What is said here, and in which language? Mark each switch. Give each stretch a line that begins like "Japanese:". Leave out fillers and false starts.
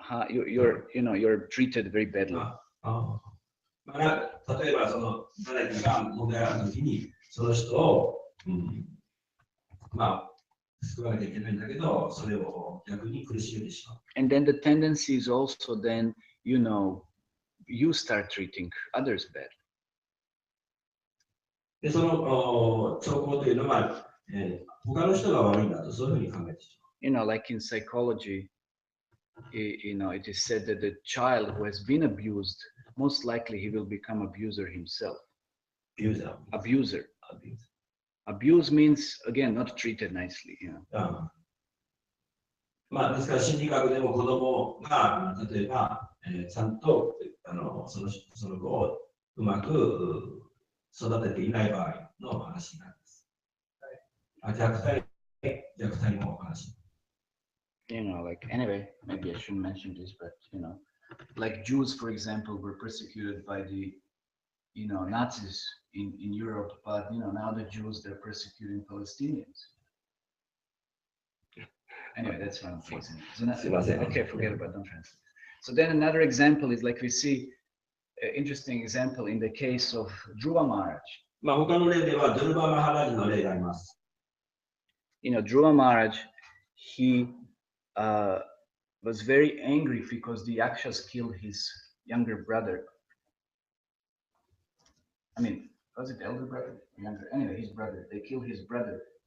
English: You're treated very badly.
Japanese: 例えばその誰かが問題があるときにその人を、まあ救わなきゃいけないんだけどそれを逆に苦しめてしまう。
English: And then the tendency is also then, you start treating others bad.
Japanese: でその兆候というのは、他の人が悪いんだとそういうふうに考えてしまう。
English: Like in psychology, it is said that the child who has been abused, most likely he will become abuser himself. Abuser. Abuse means, again, not treated nicely.
Japanese: まあ、ですから心理学でも子供が、例えば、ちゃんとその子をうまく育てていない場合の話になります。虐待の話。
English: You know, like, anyway, maybe I shouldn't mention this, but, you know, like Jews, for example, were persecuted by the, you know, Nazis in Europe, but, you know, now the Jews, they're persecuting Palestinians. Anyway, that's one of the things. Okay, forget about, don't translate. So then another example is, like, we see an interesting example in the case of Dhruva Maharaj.
Japanese: まあ、他の例では、ドルバマハラジの例があります。
English: You know, Dhruva Maharaj, he was very angry because the Yakshas killed his younger brother. I mean, was it elder brother? Younger. Anyway, his brother. They killed his brother.